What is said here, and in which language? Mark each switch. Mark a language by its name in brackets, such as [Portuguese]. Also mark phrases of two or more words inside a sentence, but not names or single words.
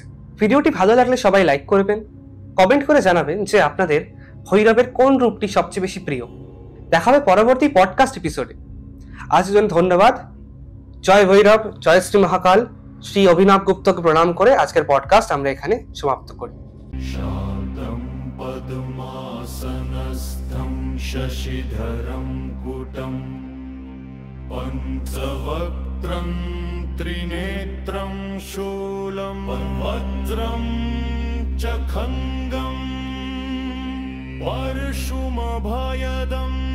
[Bangla] ভিডিওটি ভালো লাগলে সবাই লাইক করবেন, কমেন্ট করে জানাবেন যে আপনাদের ভৈরবের কোন রূপটি সবচেয়ে বেশি প্রিয়। দেখা হবে পরবর্তী পডকাস্ট এপিসোডে। আজকের জন্য ধন্যবাদ। জয় ভৈরব, জয় শ্রী মহাকাল। শ্রী অভিনব গুপ্তকে প্রণাম করে আজকের পডকাস্ট আমরা এখানে সমাপ্ত করি। [Sanskrit] शान्तं पद्मासनस्थं शशिधरं कुटं पञ्चवक्त्रं त्रिनेत्रं शूलं वज्रं च खड्गं परशुमभयदम्